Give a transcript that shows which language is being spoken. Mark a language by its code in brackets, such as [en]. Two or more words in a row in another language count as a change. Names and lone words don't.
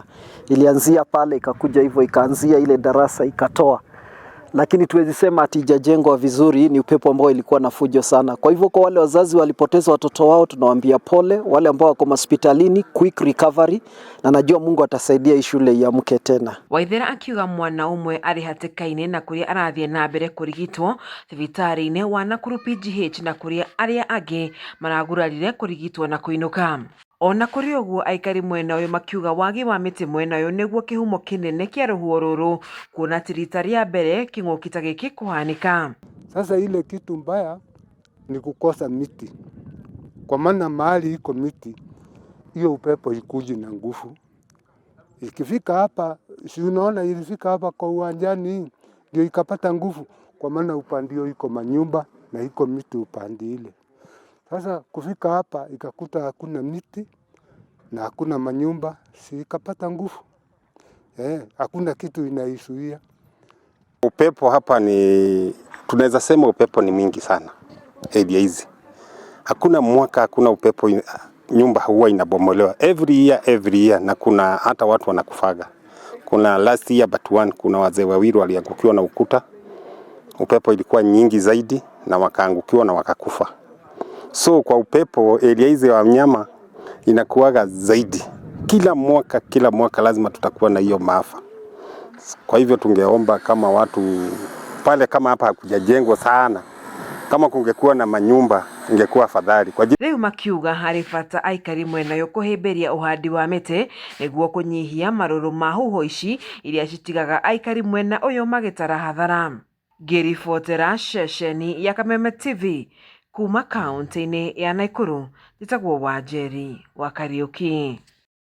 [sw] Ilianzia pale ikakuja hivyo ikaanzia ile darasa ikatoa. Lakini tuwezi sema ati haijajengwa vizuri. Hii ni upepo ambao ilikuwa na fujo sana. Kwa hivyo kwa wale wazazi walipoteza watoto wao tunawaambia pole, wale ambao wako hospitalini [en] quick recovery, [sw] na najua Mungu atasaidia hii shule iamke tena. [ki] Waithera akiuga mwana umwe arĩ hatĩka-inĩ na kũrĩa arathiĩ na mbere kũrigitwo thibitarĩ-inĩ wa Nakuru PGH na kũrĩa arĩa angĩ maragurarire kũrigitwo na kũinũka. Ona kũrĩ ũguo, aikari mwena ũyũ makiuga wagi wa mĩtĩ mwena ũyũ nĩguo kĩhumo kĩnene kĩa rũhuho rũrũ, kuona ti rita rĩa mbere kĩng'ũki ta gĩkĩ kũhanĩka. [sw] Sasa ile kitu mbaya ni kukosa miti, kwa maana mahali iko miti hiyo upepo ikuji na nguvu. Ikifika hapa, si unaona ilifika hapa kwa uwanjani ndio ikapata nguvu, kwa maana upandio iko manyumba na iko miti upandi ile. Sasa kufika hapa ikakuta hakuna miti na hakuna manyumba, si ikapata nguvu. Hakuna kitu inaisuia. Upepo hapa ni tunaweza sema upepo ni mingi sana. Area hizi. Hakuna mwaka hakuna upepo, nyumba huwa inabomolewa [en] every year, [sw] na kuna hata watu wanakufaga. Kuna [en] last year but one, [sw] kuna wazee wawili waliangukiwa na ukuta. Upepo ilikuwa nyingi zaidi na wakaangukiwa na wakakufa. So kwa upepo area hizi ya wanyama inakuwaga zaidi. Kila mwaka lazima tutakuwa na hiyo maafa. Kwa hivyo tungeomba kama watu pale, kama hapa hakujajengwa sana, kama kungekuwa na manyumba ingekuwa afadhali. [ki] Rĩu makiuga harĩ bata aikari mwena ũyũ kũhĩmbĩria ũhandi wa mĩtĩ nĩguo kũnyihia marũrũ ma huho ici iria citigaga aikari mwena ũyũ magĩtara hathara. Ngĩribotera ceceni ya Kameme TV kuma kaunti-inĩ ya Nakuru, njĩtagwo Wanjeri wa Kariuki.